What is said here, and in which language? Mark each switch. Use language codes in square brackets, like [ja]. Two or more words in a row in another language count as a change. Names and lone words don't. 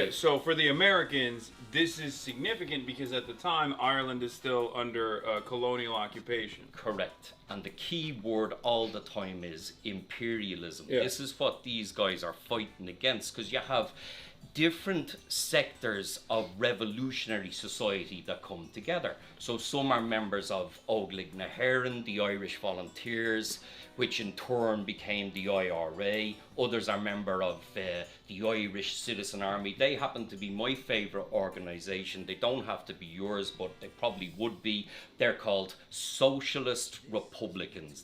[en] Yeah, so for the Americans, this is significant because at the time, Ireland is still under colonial occupation. Correct. And the key word all the time is imperialism. Yeah. This is what these guys are fighting against, because you have different sectors of revolutionary society that come together. So some are members of Óglaigh na hÉireann, the Irish Volunteers, which in turn became the IRA. Others are member of the Irish Citizen Army. They happen to be my favourite organisation. They don't have to be yours, but they probably would be. They're called Socialist Republicans.